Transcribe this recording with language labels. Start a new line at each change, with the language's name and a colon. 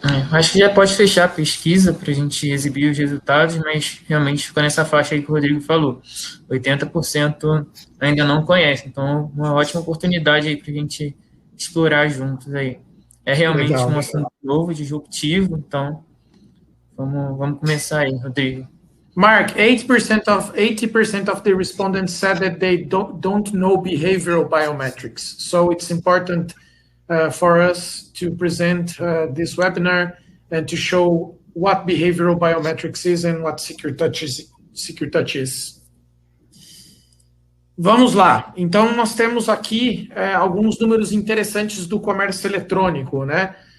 Portuguese: Acho que já pode fechar a pesquisa para a gente exibir os resultados, mas realmente ficou nessa faixa aí que o Rodrigo falou. 80% ainda não conhece, então uma ótima oportunidade aí para a gente explorar juntos aí. É realmente um assunto novo, disruptivo, então vamos começar aí, Rodrigo.
English: Mark, 80% of the respondents said that they don't know behavioral biometrics. So it's important for us to present this webinar and to show what behavioral biometrics is and what SecureTouch is.
Portuguese: Vamos lá. Então, nós temos aqui alguns números interessantes do comércio eletrônico, né?